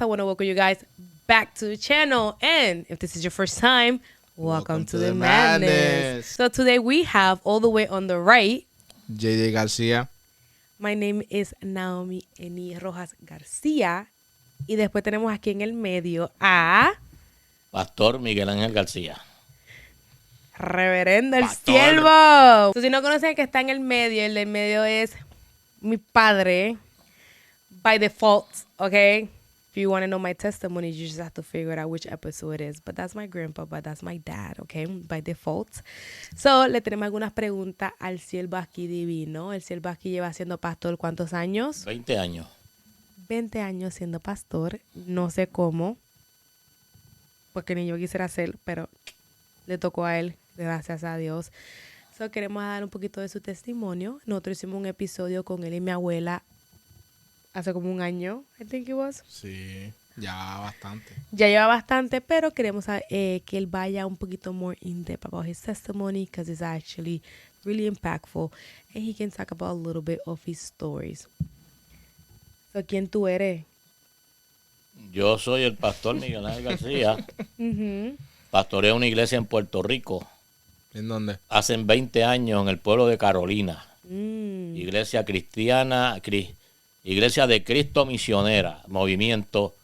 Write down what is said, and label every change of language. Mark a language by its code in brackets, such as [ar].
[en] I want to welcome you guys back to the channel, and if this is your first time, welcome to the madness. So today we have all the way on the right, JJ García. my name is [es] Naomi Eni Rojas García, y después tenemos aquí en el medio a Pastor Miguel Ángel García. Reverendo el Pastor. Siervo. So, si no conocen el que está en el medio es mi padre [en] by default, okay? If you want to know my testimony, you just have to figure out which episode it is. But that's my grandpa, but that's my dad, okay? By default. [es] So, le tenemos algunas preguntas al siervo aquí divino. El siervo aquí lleva siendo pastor, ¿cuántos años? 20 años. 20 años siendo pastor. No sé cómo, porque ni yo quisiera hacer, pero le tocó a él, gracias a Dios. So, queremos dar un poquito de su testimonio. Nosotros hicimos un episodio con él y mi abuela hace como un año, [en] I think it was. [es] Sí, ya bastante. Ya lleva bastante, pero queremos que él vaya un poquito [en] more in depth about his testimony because it's actually really impactful and he can talk about a little bit of his stories. [es] So, ¿quién tú eres? Yo soy el pastor Miguel Ángel García. Ujú. Pastoreo una iglesia en Puerto Rico. ¿En dónde? Hace 20 años en el pueblo de Carolina. Mm. Iglesia cristiana, Iglesia de Cristo Misionera, movimiento